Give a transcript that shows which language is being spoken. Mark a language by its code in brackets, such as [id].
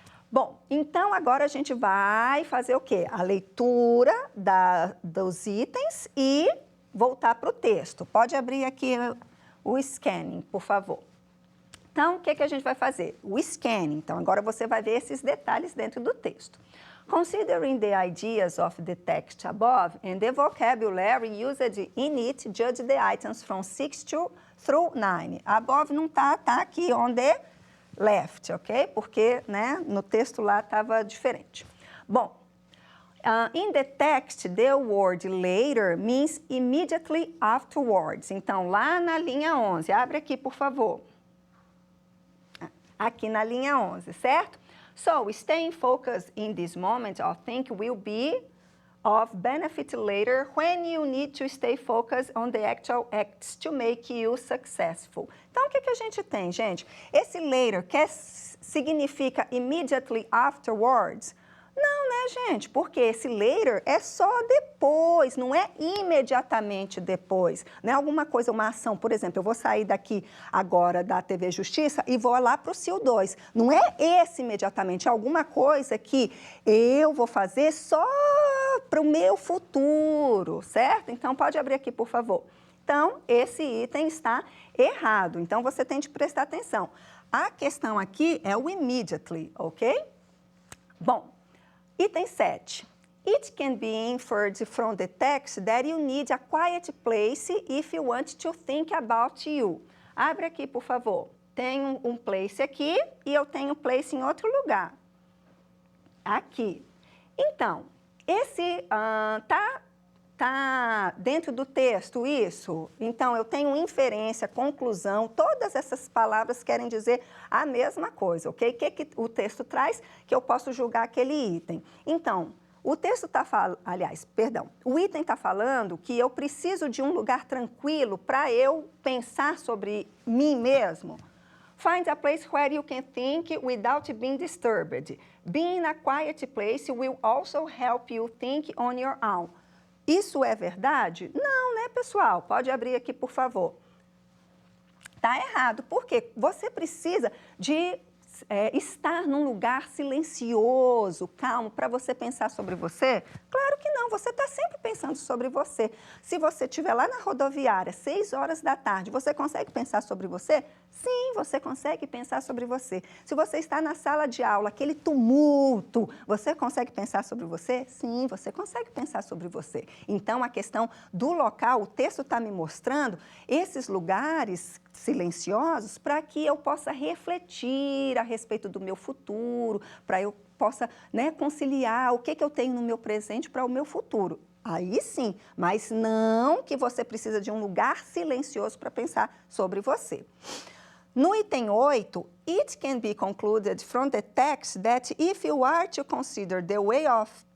[pt] Bom, então agora a gente vai fazer o quê? A leitura dos itens e voltar para o texto. Pode abrir aqui o scanning, por favor. Então, o que a gente vai fazer? O scanning. Então, agora você vai ver esses detalhes dentro do texto. [en] Considering the ideas of the text above and the vocabulary used in it, judge the items from 6 through 9. Above [pt] não tá aqui [en] on the left, ok? [pt] Porque, né, no texto lá estava diferente. [en] Bom, in the text, the word later means immediately afterwards. [pt] Então, lá na linha 11, abre aqui, por favor. Aqui na linha 11, certo? [en] So, staying focused in this moment of think will be of benefit later when you need to stay focused on the actual acts to make you successful. [pt] Então, o que a gente tem, gente? Esse later significa [en] immediately afterwards? [pt] Não, né, gente? Porque esse later é só depois, não é imediatamente depois. Não é alguma coisa, uma ação. Por exemplo, eu vou sair daqui agora da TV Justiça e vou lá para o CIL 2. Não é esse imediatamente, é alguma coisa que eu vou fazer só para o meu futuro, certo? Então, pode abrir aqui, por favor. Então, esse item está errado. Então, você tem de prestar atenção. A questão aqui é o immediately, ok? Bom, item 7. [en] It can be inferred from the text that you need a quiet place if you want to think about you. [pt] Abre aqui, por favor. Tem um place aqui e eu tenho place em outro lugar. Aqui. Então, esse tá dentro do texto isso? Então, eu tenho inferência, conclusão, todas essas palavras querem dizer a mesma coisa, ok? O que o texto traz que eu posso julgar aquele item? Então, o texto está falando, o item está falando que eu preciso de um lugar tranquilo para eu pensar sobre mim mesmo. [en] Find a place where you can think without being disturbed. Being in a quiet place will also help you think on your own. [pt] Isso é verdade? Não, né, pessoal? Pode abrir aqui, por favor. Está errado. Por quê? Você precisa de estar num lugar silencioso, calmo, para você pensar sobre você? Claro que não, você está sempre pensando sobre você. Se você estiver lá na rodoviária, 6 horas da tarde, você consegue pensar sobre você? Sim, você consegue pensar sobre você. Se você está na sala de aula, aquele tumulto, você consegue pensar sobre você? Sim, você consegue pensar sobre você. Então, a questão do local, o texto está me mostrando esses lugares silenciosos para que eu possa refletir a respeito do meu futuro, para eu possa, né, conciliar o que eu tenho no meu presente para o meu futuro. Aí sim, mas não que você precisa de um lugar silencioso para pensar sobre você. [en] No item 8, it can be concluded from the text that if you are to consider the way of...